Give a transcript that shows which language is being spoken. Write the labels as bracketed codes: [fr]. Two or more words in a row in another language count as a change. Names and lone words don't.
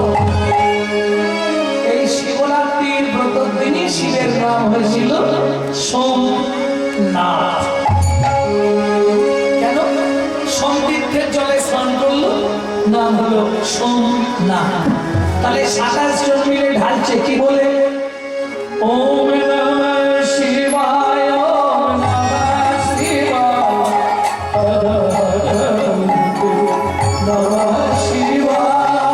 [bn] এই শিবরাত্রির ব্রত দিনই শিবের নাম হয়েছিল সোমনাথ। কেন? সোম তীর্থের জলে স্নান করলো, নাম হলো সোমনাথ। তাহলে 27 জন মিলে ঢালছে কি বলে? [sa] ওম নমঃ শিবায়, ওম নমঃ শিবায়, নমঃ শিবায়,